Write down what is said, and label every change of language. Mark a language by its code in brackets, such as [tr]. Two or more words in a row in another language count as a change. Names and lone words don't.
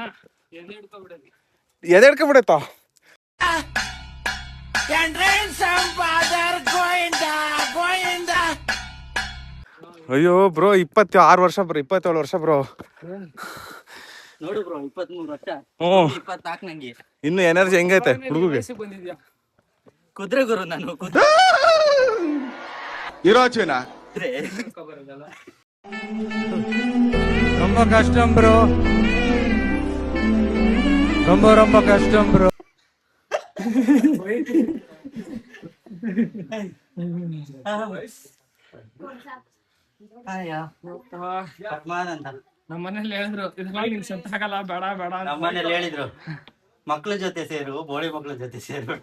[kn] ಎದೆ ಹಿಡ್ಕೊಂಡ್ಬಿಡತ್ತ. ಅಯ್ಯೋ ಬ್ರೋ, 26 ವರ್ಷ ಬ್ರೋ, 27 ವರ್ಷ ಬ್ರೋ. ನೋಡು ಬ್ರೋ, 23 ವರ್ಷ, 24 ನಂಗೆ. ಇನ್ನು ಎನರ್ಜಿ ಹೆಂಗೈತೆ ಹುಡುಗಿಗೆ? ಬಂದಿದ್ಯಾ ಕುದ್ರೆ ಗುರು, ನಾನು ಕುದ್ರೆ ಇರೋಚೇನಾ? [ta] ரொம்ப கஷ்டம் ப்ரோ, ரொம்ப ரொம்ப கஷ்டம் ப்ரோ. [kn] ನಮ್ಮ ಮನೇಲಿ ಹೇಳಿದ್ರು ಇದೆಲ್ಲ ನಿನ್ ಸೆಟ್ ಆಗಲ್ಲ, ಬೇಡ ಬೇಡ. ನಮ್ಮ ಮನೇಲಿ ಹೇಳಿದ್ರು ಮಕ್ಳ ಜೊತೆ ಸೇರು, ಬೋಳಿ ಮಕ್ಳ ಜೊತೆ ಸೇರ್ಬೇಡ.